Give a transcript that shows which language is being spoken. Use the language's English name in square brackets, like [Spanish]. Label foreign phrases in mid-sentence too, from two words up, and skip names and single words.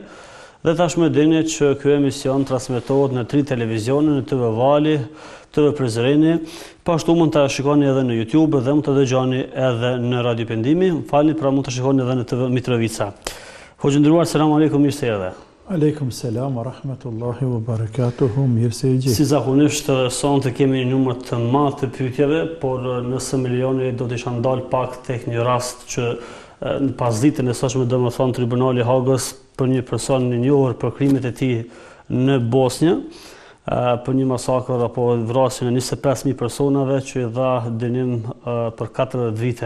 [Albanian] Dhe tashmë dini që ky emision transmetohet në 3 televizione, në TV Vali, TV Prizreni, pashtu mund të shikoni edhe në YouTube dhe mund të dëgjoni edhe në Radio Pendimi, pra mund të shikoni edhe në TV Mitrovica. Hoxhë nderuar, [Arabic] سلام عليكم, [Albanian] mirë se erdhe. [Arabic] عليكم السلام ورحمة الله وبركاته, [Albanian] mirë se jeni. Si zakonisht sonte kemi një numër të madh të pyetjeve, por nëse milioni do të isha ndal pak tek një rast që në pasditën e sotshme domethënë Tribunali i Hagës për një person i njohur për krimet e tij në Bosnjë, për një masakër apo vrasjen e 25.000 personave që i dha dënim për 40 vite.